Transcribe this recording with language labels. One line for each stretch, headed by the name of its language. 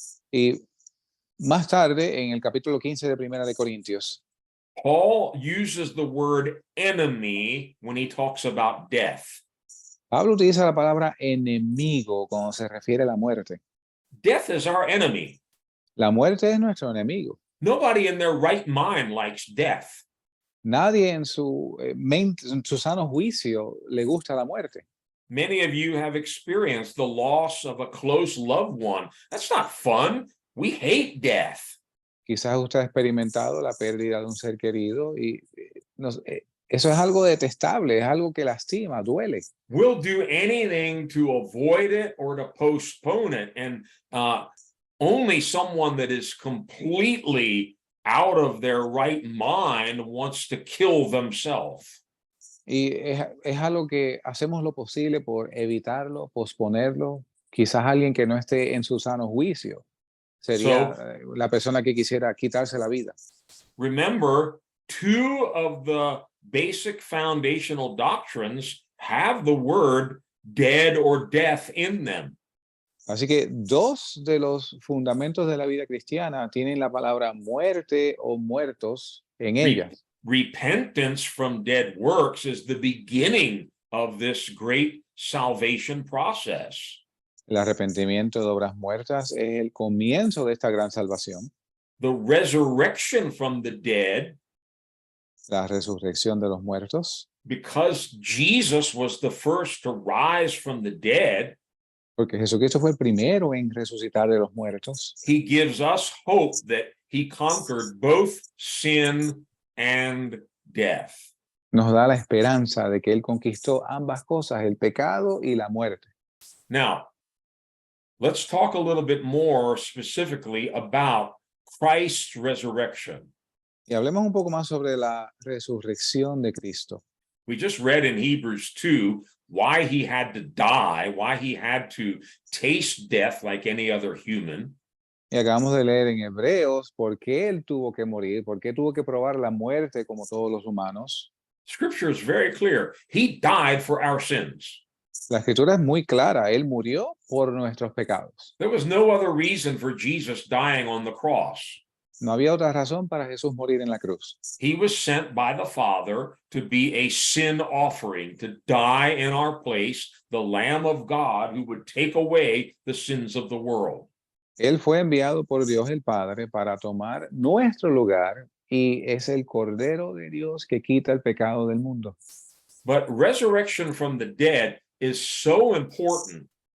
Spanish: Y más tarde, en el capítulo 15 de Primera de Corintios,
English: Paul uses the word enemy when he talks about death.
Spanish: Pablo utiliza la palabra enemigo cuando se refiere a la muerte.
English: Death is our enemy.
Spanish: La muerte es nuestro enemigo.
English: Nobody in their right mind likes death.
Spanish: Nadie en su mente, en su sano juicio, le gusta la muerte.
English: Many of you have experienced the loss of a close loved one. That's not fun. We hate death.
Spanish: Quizás usted ha experimentado la pérdida de un ser querido y eso es algo detestable, es algo que lastima, duele.
English: We'll do anything to avoid it or to postpone it. And only someone that is completely out of their right mind wants to kill themselves.
Spanish: Y es algo que hacemos lo posible por evitarlo, posponerlo. Quizás alguien que no esté en su sano juicio sería la persona que quisiera quitarse la vida.
English: Remember, two of the basic foundational doctrines have the word dead or death in them.
Spanish: Así que dos de los fundamentos de la vida cristiana tienen la palabra muerte o muertos en ellas.
English: Repentance from dead works is the beginning of this great salvation process.
Spanish: El arrepentimiento de obras muertas es el comienzo de esta gran salvación.
English: The resurrection from the dead,
Spanish: La resurrección de los muertos,
English: because Jesus was the first to rise from the dead,
Spanish: porque Jesucristo fue el primero en resucitar de los muertos.
English: he gives us hope that he conquered both sin and death.
Spanish: Nos da la esperanza de que Él conquistó ambas cosas, el pecado y la muerte.
English: Now, let's talk a little bit more specifically about Christ's resurrection.
Spanish: Y hablemos un poco más sobre la resurrección de Cristo.
English: We just read in Hebrews 2 why he had to die, why he had to taste death like any other human.
Spanish: Y acabamos de leer en Hebreos por qué Él tuvo que morir, por qué tuvo que probar la muerte como todos los humanos.
English: Scripture is very clear. He died for our sins.
Spanish: La escritura es muy clara. Él murió por nuestros pecados.
English: There was no other reason for Jesus dying on the cross.
Spanish: No había otra razón para Jesús morir en la cruz.
English: He was sent by the Father to be a sin offering, to die in our place, the Lamb of God who would take away the sins of the world.
Spanish: Él fue enviado por Dios el Padre para tomar nuestro lugar y es el Cordero de Dios que quita el pecado del mundo.
English: But resurrection from the dead is so important.